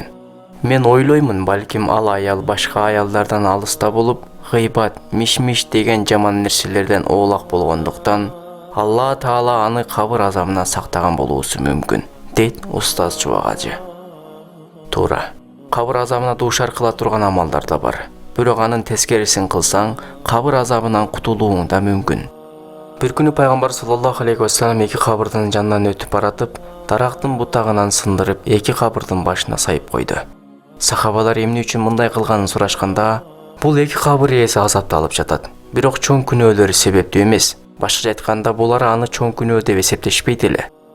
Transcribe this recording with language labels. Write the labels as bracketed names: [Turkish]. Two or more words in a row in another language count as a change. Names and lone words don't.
[Kyrgyz] Мен ойлоймун, балким ал аял башка аялдардан алыста болуп, гыйбат, миш-миш деген жаман нерселерден оолак болгондуктан Алла Таала аны кабыр азабынан сактаган болуусу мүмкүн, дейт Устаз Чубагажы. Туура, кабыр азабына дуушар кыла турган амалдар да бар. Бирок анын тескерисин кылсаң, кабыр азабынан кутулууң да мүмкүн. Бир күнү пайгамбар [Arabic] صلى الله عليه وسلم [Kyrgyz] 2 кабырдын жанынан өтүп баратып, дарактын бутагынан сындырып 2 кабырдын башына сайып койду. Сахабалар эмне үчүн мындай кылганын сурашканда, бул 2 кабыр ээси азапталып жатат. Бирок чоң күнөөлөрү себептүү эмес. Башкача айтканда, булар аны чоң күнөө деп эсептешпейт эле.